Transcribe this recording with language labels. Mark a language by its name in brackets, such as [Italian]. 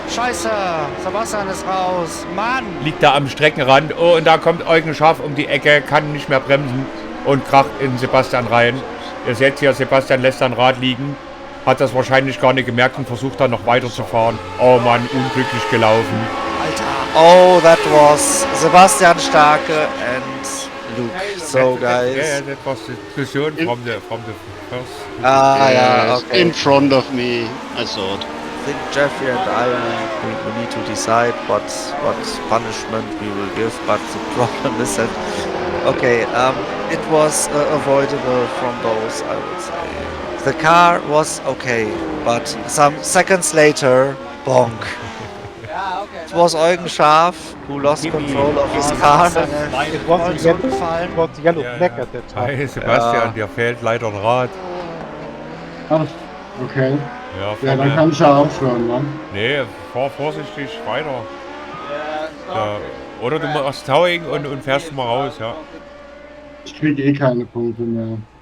[German] Scheiße, Sebastian ist raus. Mann! Liegt da am Streckenrand. Oh, und da kommt Eugen Scharf um die Ecke, kann nicht mehr bremsen und kracht in Sebastian rein. Ihr seht hier, Sebastian lässt sein Rad liegen. Hat das wahrscheinlich gar nicht gemerkt und versucht dann noch weiterzufahren. Oh Mann, unglücklich gelaufen. Alter. [English] Oh, that was Sebastian Starke and Luke. So, guys. Yeah, that was the decision from the first. Yeah, okay. In front of me, I thought. I think Jeffrey and I, we need to decide what punishment we will give, but the problem is that, okay, it was avoidable from those, I would say. The car was okay, but some seconds later, bonk. It was Eugen Scharf who lost control of his car. It was the yellow flag at that time. [German] Hey Sebastian, dir fehlt leider ein Rad. Ach, okay. Ja, dann kann ich ja aufhören, Mann. Nee, fahr vorsichtig weiter. Ja. Oder du machst Towing und fährst mal raus, ja. Ich krieg eh keine Punkte mehr.